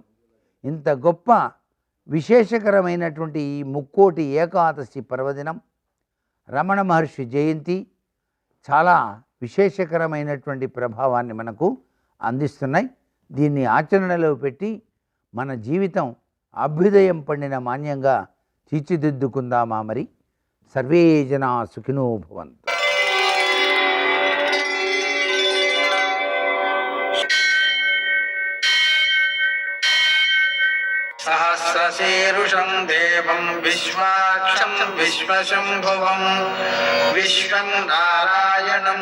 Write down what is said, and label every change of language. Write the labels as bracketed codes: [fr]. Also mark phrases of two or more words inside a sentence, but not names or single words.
[te] ఇంత గొప్ప విశేషకరమైనటువంటి ఈ ముక్కోటి ఏకాదశి పర్వదినం రమణ మహర్షి జయంతి చాలా విశేషకరమైనటువంటి ప్రభావాన్ని మనకు అందిస్తున్నాయి. దీన్ని ఆచరణలో పెట్టి మన జీవితం అభ్యుదయం పండిన మాన్యంగా తీర్చిదిద్దుకుందామా మరి. [sa] सर्वे जना सुखिनो भवन्तु. सहस्रशीर्षं देवं विश्वाक्षं विश्वशम्भुवं विश्वं नारायणं